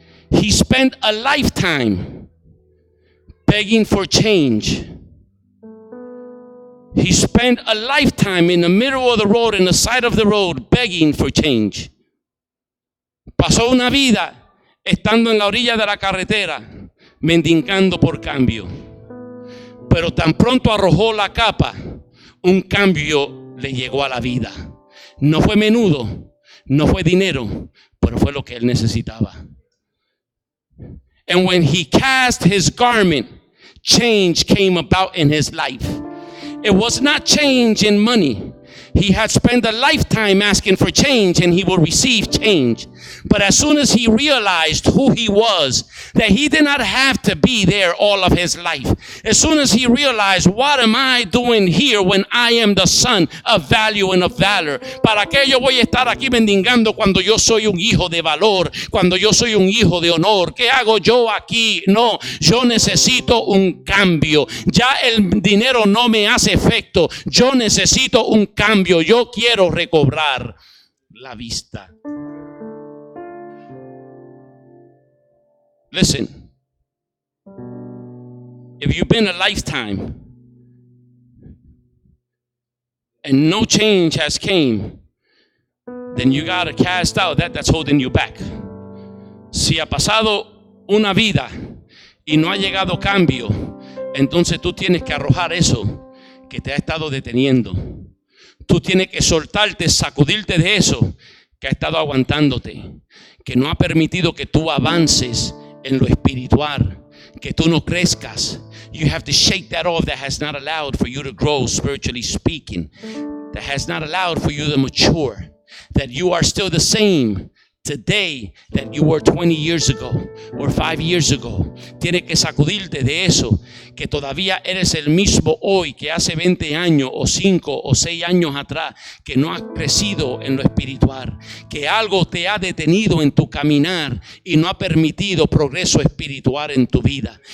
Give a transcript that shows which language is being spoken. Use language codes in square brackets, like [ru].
[en] He spent a lifetime begging for change. He spent a lifetime in the middle of the road, in the side of the road, begging for change. [es] Pasó una vida estando en la orilla de la carretera, mendigando por cambio. Pero tan pronto arrojó la capa, un cambio le llegó a la vida. No fue menudo, no fue dinero, pero fue lo que él necesitaba. [en] And when he cast his garment, change came about in his life. It was not change in money. He had spent a lifetime asking for change, and he will receive change. But as soon as he realized who he was, that he did not have to be there all of his life. As soon as he realized, what am I doing here when I am the son of value and of valor? [es] ¿Para qué yo voy a estar aquí mendigando cuando yo soy un hijo de valor? Cuando yo soy un hijo de honor. ¿Qué hago yo aquí? No, yo necesito un cambio. Ya el dinero no me hace efecto. Yo necesito un cambio. Yo quiero recobrar la vista. [en] Listen, if you've been a lifetime and no change has came, then you gotta cast out that's holding you back. [es] Si ha pasado una vida y no ha llegado cambio, entonces tú tienes que arrojar eso que te ha estado deteniendo. Tú tienes que soltarte, sacudirte de eso que ha estado aguantándote, que no ha permitido que tú avances en lo espiritual, que tú no crezcas. [en] You have to shake that off that has not allowed for you to grow spiritually speaking, that has not allowed for you to mature, that you are still the same today that you were 20 years ago or 5 years ago. [es] Tienes que sacudirte de eso, que todavía eres el mismo hoy que hace 20 años o 5 o 6 años atrás, que no has crecido en lo espiritual, que algo te ha detenido en tu caminar y no ha permitido progreso espiritual en tu vida.